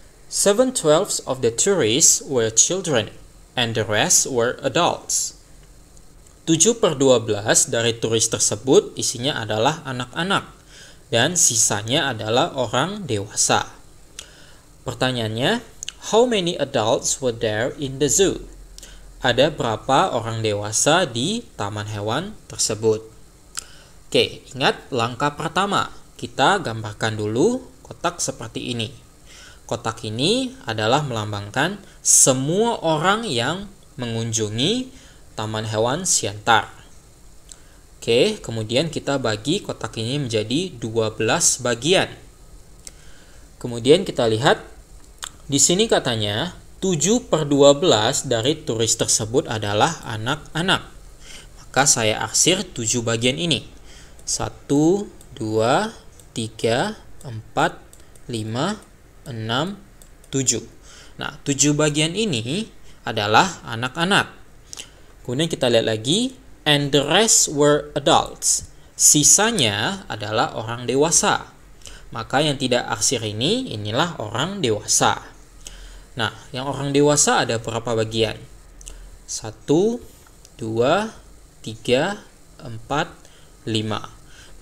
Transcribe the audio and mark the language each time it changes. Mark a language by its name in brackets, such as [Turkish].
[English] 7/12 of the tourists were children, and the rest were adults. [Indonesian] 7/12 dari turis tersebut isinya adalah anak-anak, dan sisanya adalah orang dewasa. [English] Pertanyaannya, how many adults were there in the zoo? [Indonesian] Ada berapa orang dewasa di taman hewan tersebut? Oke, ingat langkah pertama. Kita gambarkan dulu kotak seperti ini. Kotak ini adalah melambangkan semua orang yang mengunjungi Taman Hewan Siantar. Oke, kemudian kita bagi kotak ini menjadi 12 bagian. Kemudian kita lihat di sini katanya 7/12 dari turis tersebut adalah anak-anak. Maka saya arsir 7 bagian ini. 1, 2, 3, 4, 5, 6, 7. Nah, 7 bagian ini adalah anak-anak. Kemudian kita lihat lagi, [English] and the rest were adults. [Indonesian] Sisanya adalah orang dewasa. Maka yang tidak arsir ini, inilah orang dewasa. Nah, yang orang dewasa ada berapa bagian? 1, 2, 3, 4, 5.